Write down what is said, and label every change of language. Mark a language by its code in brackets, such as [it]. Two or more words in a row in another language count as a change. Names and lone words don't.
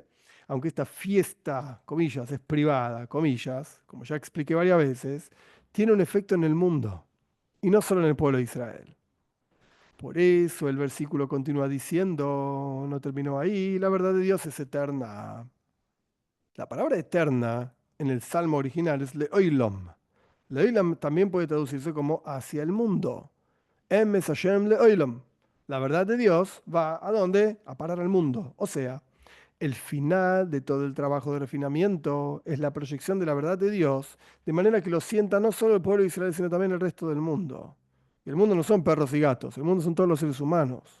[es] Aunque esta fiesta, comillas, es privada, comillas, como ya expliqué varias veces, tiene un efecto en el mundo y no solo en el pueblo de Israel. Por eso el versículo continúa diciendo, no terminó ahí, la verdad de Dios es eterna. La palabra eterna en el salmo original es leoilom. Leoilom también puede traducirse como hacia el mundo. [he] אמת השם לעולם. [es] La verdad de Dios va ¿a dónde? A parar al mundo. O sea, el final de todo el trabajo de refinamiento es la proyección de la verdad de Dios, de manera que lo sienta no solo el pueblo de Israel, sino también el resto del mundo. Y el mundo no son perros y gatos, el mundo son todos los seres humanos.